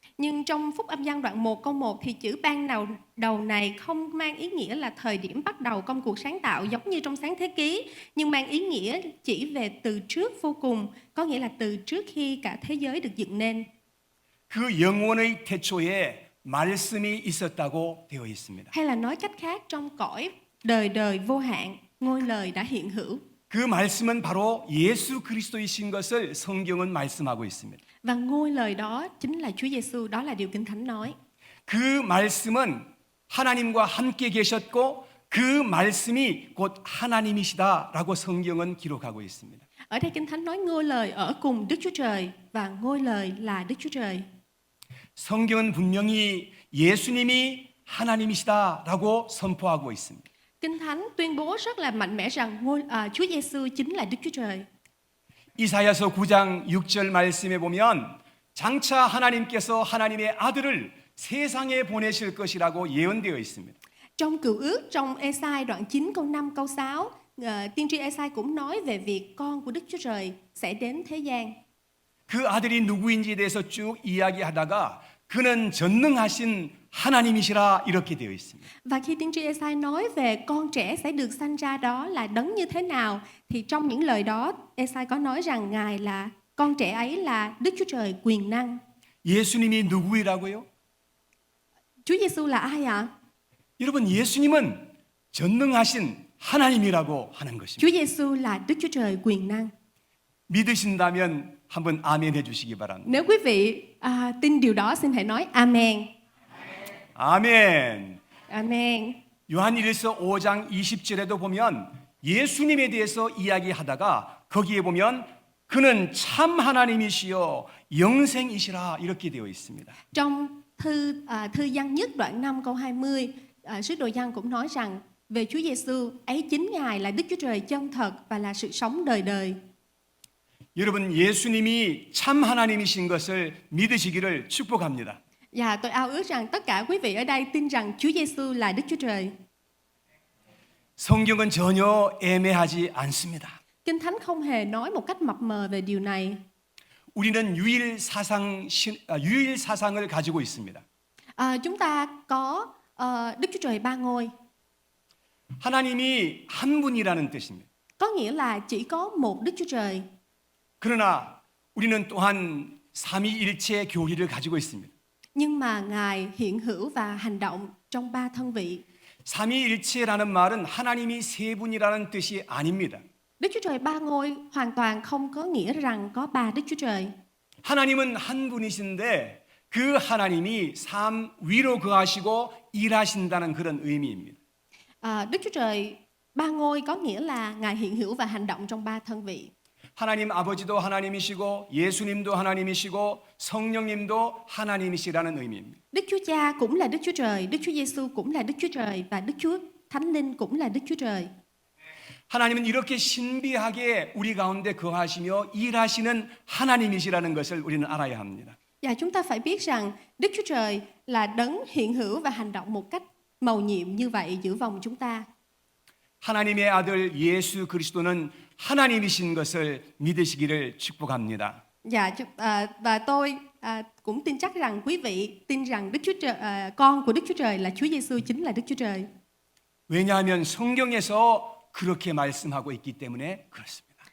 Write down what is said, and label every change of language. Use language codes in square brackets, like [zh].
[vi] Nhưng trong Phúc Âm Giăng đoạn 1 câu 1 thì chữ ban đầu này không mang ý nghĩa là thời điểm bắt đầu công cuộc sáng tạo giống như trong Sáng Thế Ký, nhưng mang ý nghĩa chỉ về từ trước vô cùng, có nghĩa là từ trước khi cả thế giới được dựng nên. [ko] 그 영원의 태초에 말씀이 있었다고 되어 있습니다. [vi] Hay là nói cách khác, trong cõi đời đời vô hạn, ngôi lời đã hiện hữu. [ko] 그 말씀은 바로 예수 그리스도이신 것을 성경은 말씀하고 있습니다. [vi] Và ngôi lời đó chính là Chúa Giêsu, đó là điều Kinh Thánh nói. [ko] 그 말씀은 하나님과 함께 계셨고 그 말씀이 곧 하나님이시다라고 성경은 기록하고 있습니다. [vi] Ở đây Kinh Thánh nói ngôi lời ở cùng Đức Chúa Trời và ngôi lời là Đức Chúa Trời. [ko] 성경은 분명히 예수님이 하나님이시다라고 선포하고 있습니다. [vi] Kinh Thánh tuyên bố rất là mạnh mẽ rằng Chúa Giêsu chính là Đức Chúa Trời. [ko] 이사야서 9장 6절 말씀에 보면 장차 하나님께서 하나님의 아들을 세상에 보내실 것이라고 예언되어 있습니다. [vi] Trong Cựu Ước, trong Ê-sai đoạn 9 câu 5 câu 6, tiên tri Ê-sai cũng nói về việc con của Đức Chúa Trời sẽ đến thế gian. [ko] 그 아들이 누구인지에 대해서 쭉 이야기하다가 그는 전능하신 하나님이시라 이렇게 되어 있습니다. [vi] Và khi tiên tri Ê-sai nói về con trẻ sẽ được sanh ra đó là đấng như thế nào, thì trong những lời đó Ê-sai có nói rằng Ngài là con trẻ ấy là Đức Chúa Trời quyền năng. [ko] 예수님이 누구이라고요? [vi] Chúa Giêsu là ai ạ? [ko] 여러분 예수님은 전능하신 하나님이라고 하는 것입니다. [vi] Chúa Giêsu là Đức Chúa Trời quyền năng. [ko] 믿으신다면 한번 아멘 해주시기 바랍니다. [vi] Nếu quý vị tin điều đó, xin hãy nói Amen. [ko] 아멘. [vi] Amen. [ko] 요한일서 5장 20절에도 보면 예수님에 대해서 이야기하다가 거기에 보면 그는 참 하나님이시여 영생이시라 이렇게 되어 있습니다. [vi] Trong thư Giăng nhất đoạn 5 câu 20, sứ đồ Giăng cũng nói rằng về Chúa Giêsu ấy chính Ngài là Đức Chúa Trời chân thật và là sự sống đời đời. [ko] 여러분 예수님이 참 하나님이신 것을 믿으시기를 축복합니다. [vi] Và tôi ao ước rằng tất cả quý vị ở đây tin rằng Chúa Giêsu là Đức Chúa Trời. [ko] 성경은 전혀 애매하지 않습니다. [vi] Kinh Thánh không hề nói một cách mập mờ về điều này. [ko] 우리는 유일 사상을 가지고 있습니다. [vi] Chúng ta có Đức Chúa Trời ba ngôi. [ko] 하나님이 한 분이라는 뜻입니다. [vi] Có nghĩa là chỉ có một Đức Chúa Trời. [ko] 그러나 우리는 또한 삼위일체 교리를 가지고 있습니다. [vi] Nhưng mà Ngài hiện hữu và hành động trong ba thân vị. [ko] 삼위일체라는 말은 하나님이 세 분이라는 뜻이 아닙니다. [vi] Đức Chúa Trời ba ngôi hoàn toàn không có nghĩa rằng có ba Đức Chúa Trời. [ko] 하나님은 한 분이신데 그 하나님이 삶 위로 거하시고 일하신다는 그런 의미입니다. [vi] Đức Chúa Trời Ba ngôi có nghĩa là Ngài hiện hữu và hành động trong ba thân vị. [ko] 하나님 아버지도 하나님이시고 예수님도 하나님이시고 성령님도 하나님이시라는 의미입니다. [vi] Đức Chúa Cha cũng là Đức Chúa Trời, Đức Chúa Giêsu cũng là Đức Chúa Trời và Đức Chúa Thánh Linh cũng là Đức Chúa Trời. [ko] 하나님은 이렇게 신비하게 우리 가운데 거하시며 일하시는 하나님이시라는 것을 우리는 알아야 합니다. [vi] Và chúng ta phải biết rằng Đức Chúa Trời là đấng hiện hữu và hành động một cách mầu nhiệm như vậy giữa vòng chúng ta. [ko] 하나님의 아들 예수 그리스도는 하나님이신 것을 믿으시기를 축복합니다. [vi] Và tôi cũng tin chắc rằng quý vị tin rằng Đức Chúa Trời, con của Đức Chúa Trời là Chúa Giêsu chính là Đức Chúa Trời. [ko] 왜냐하면 성경에서 그렇게 말씀하고 있기 때문에 그렇습니다.